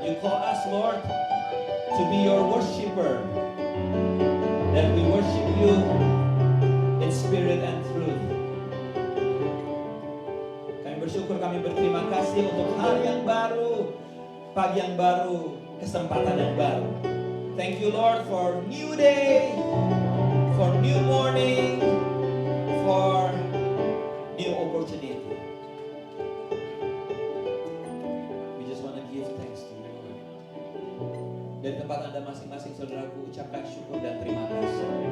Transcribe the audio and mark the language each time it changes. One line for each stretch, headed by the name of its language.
English: You call us Lord to be your worshipper, that we worship you in spirit and truth.
Indonesian: Kami bersyukur, kami berterima kasih untuk hari yang baru, pagi yang baru, kesempatan yang baru.
English: Thank you Lord for new day, for new morning, for new opportunity. We just want to give thanks to you.
Indonesian: Dari tempat Anda masing-masing, saudaraku, ucapkan syukur dan terima kasih.